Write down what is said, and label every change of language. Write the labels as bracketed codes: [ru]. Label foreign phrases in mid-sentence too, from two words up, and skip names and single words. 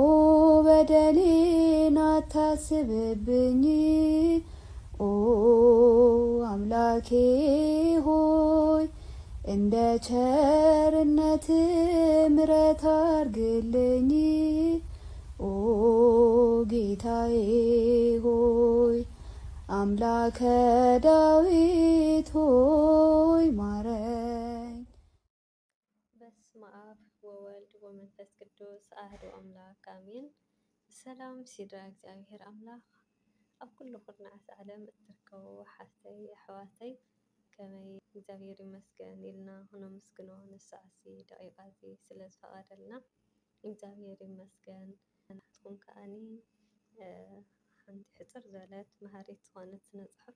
[am] በደሌን አታስብብኝ። ኦ አምላኬ ሆይ እንደ ቸርነት ምሕረት አርግልኝ። ኦ ጌታዬ ሆይ አምላከ ዳዊት ሆይ ማረኝ። [gez] በስመ አብ ወወልድ ወመንፈስ ቅዱስ አሐዱ አምላክ አሜን። [ti] ሰላም ሲድራ እግዚአብሔር አምላክ ኣብ ኩሉ ኩርናዓት ዓለም እትርከቡ ሓፍተይ ኣሕዋተይ ከመይ እግዚአብሔር ይመስገን ኢልና ነመስግኖ ንሳዕሲ ደቂቃ እዚ ስለ ዝፈቀደልና እግዚአብሔር ይመስገን። ናትኩም ከዓኒ ሓንቲ ሕፅር ዝበለት መሃሪት ዝኾነት ስነ ፅሑፍ